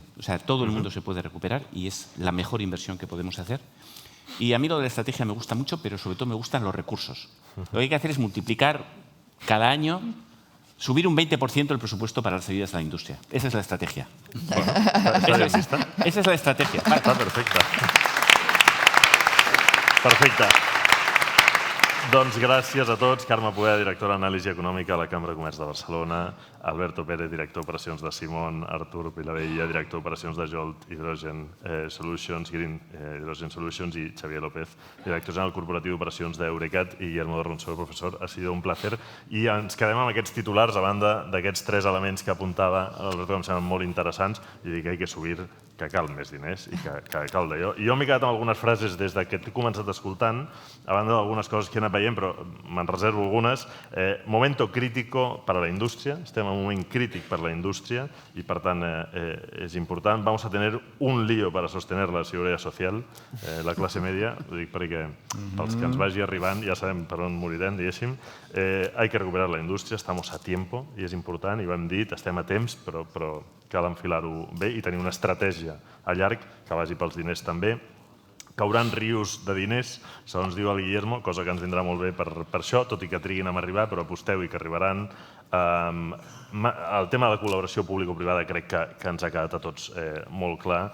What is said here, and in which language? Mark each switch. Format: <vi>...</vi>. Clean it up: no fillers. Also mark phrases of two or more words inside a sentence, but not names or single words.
<es>O sea, todo el mundo se puede recuperar y es la mejor inversión que podemos hacer. Y a mí lo de la estrategia me gusta mucho, pero sobre todo me gustan los recursos. Lo que hay que hacer es multiplicar cada año, subir un 20% el presupuesto para las ayudas a la industria. Esa es la estrategia. Esa es la estrategia.</es> <ca>Està perfecte. Perfecte. Doncs gràcies a tots. Carme Poeda, directora d'Anàlisi Econòmica a la Cambra de Comerç de Barcelona, Alberto Pérez, director d'Operacions de Simon, Artur Pilavella, director d'Operacions de Jolt Hydrogen Solutions, Green Hydrogen Solutions, i Xavier López, director general corporatiu d'Operacions d'Eurecat, i Guillermo de Ronsó, professor.</ca> <es>Ha sido un placer.</es> <ca>I ens quedem amb aquests titulars, a banda d'aquests 3 elements que apuntava l'Alberto, que em semblen molt interessants, i dir que</ca> <es>hay que subir,</es> <ca>que cal més diners i que cal d'allò. I jo m'he quedat amb algunes frases des que t'he començat escoltant, a banda d'algunes coses que he anat veient, però me'n reservo algunes.</ca> <es>Momento crítico para la industria.</es> <ca>Estem en un moment crític per la indústria i, per tant, és important.</ca> <es>Vamos a tener un lío para sostener la seguridad social, la classe media.</es> <ca>Ho dic perquè pels que ens vagi arribant ja sabem per on morirem, diguéssim.</ca> <es>Hay que recuperar la indústria, estamos a tiempo,</es> <ca>i és important, i ho hem dit, estem a temps, però cal enfilar-ho bé i tenir una estratègia a llarg que vagi pels diners també. Cauran rius de diners, segons diu el Guillermo, cosa que ens vindrà molt bé per això, tot i que triguin a arribar, però aposteu-hi que arribaran. El tema de la col·laboració público-privada crec que ens ha quedat a tots molt clar.</ca>